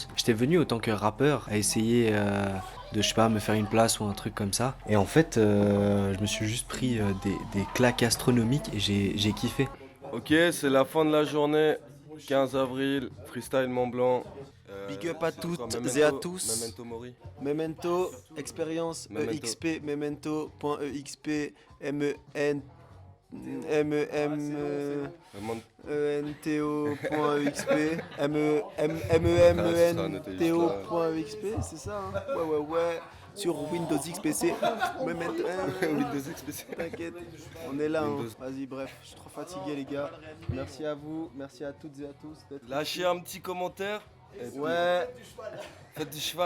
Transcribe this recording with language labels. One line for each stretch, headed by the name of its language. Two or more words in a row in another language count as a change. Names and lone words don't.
French: J'étais venu autant que rappeur à essayer de, je sais pas, me faire une place ou un truc comme ça. Et en fait, je me suis juste pris des claques astronomiques et j'ai kiffé. Ok, c'est la fin de la journée, 15 avril, freestyle Mont Blanc.
English: Big up
French: à toutes et à tous.
Latin: Memento Mori.
French: Memento, expérience, Memento. EXP, memento.exp, ento.exp, memento.exp, c'est ça hein? Ouais. Sur Windows XPC, Memento, Windows XPC. T'inquiète, on est là. Hein. Vas-y, bref, je suis trop fatigué les gars. Merci à vous, merci à toutes et à tous d'être Lâchez un petit commentaire. Ouais. Faites du cheval.